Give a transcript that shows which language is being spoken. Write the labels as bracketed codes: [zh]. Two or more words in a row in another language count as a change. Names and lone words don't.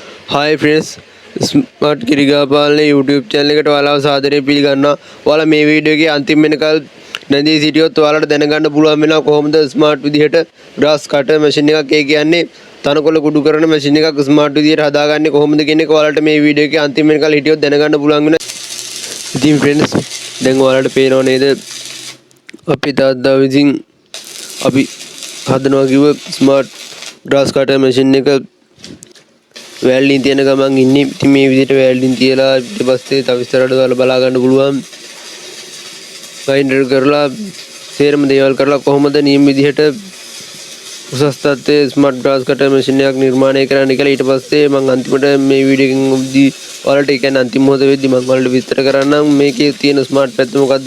[en] Hi friends [si] स्मार्ट ක්‍රියාපාලන YouTube channel එකට ඔයාලව සාදරයෙන් පිළිගන්නවා. ඔයාලා මේ වීඩියෝ එකේ අන්තිම වෙනකල් නැඳී සිටියොත් ඔයාලට දැනගන්න පුළුවන් වෙනවා කොහොමද ස්මාර්ට් විදිහට [en] grass cutter machine [si] එකක් ඒ කියන්නේ තනකොළ කුඩු කරන machine එකක් ස්මාර්ට් විදිහට හදාගන්නේ කොහොමද කියන එක ඔයාලට මේ වීඩියෝ එකේ අන්තිම වෙනකල් හිටියොත් දැනගන්න පුළුවන් වෙනවා. ඉතින් फ्रेंड्स දැන් ඔයාලට පේනව නේද අපි තාත්තා විසින් අපි හදනවා කිව්ව [en] smart grass cutter machine [si] එක වැල්ඩින් තියෙන ගමන් ඉන්නේ. ඉතින් මේ විදිහට වැල්ඩින් තියලා ඊට පස්සේ තව ඉස්සරහට දාලා බලා ගන්න පුළුවන්. ග්‍රයින්ඩර් කරලා සේරම දේවල් කරලා කොහොමද නියම විදිහට උසස් තත්ත්වයේ [en] smart grass cutter machine [si] එකක් නිර්මාණය කරන්න කියලා ඊට පස්සේ මම අන්තිමට මේ වීඩියෝ එකෙන් උද්දී ඔයාලට ඒ කියන්නේ අන්තිම මොහොත වෙද්දී මම ඔයාලට විස්තර කරන්නම් මේකේ තියෙන ස්මාර්ට් පැත්ත මොකද්ද.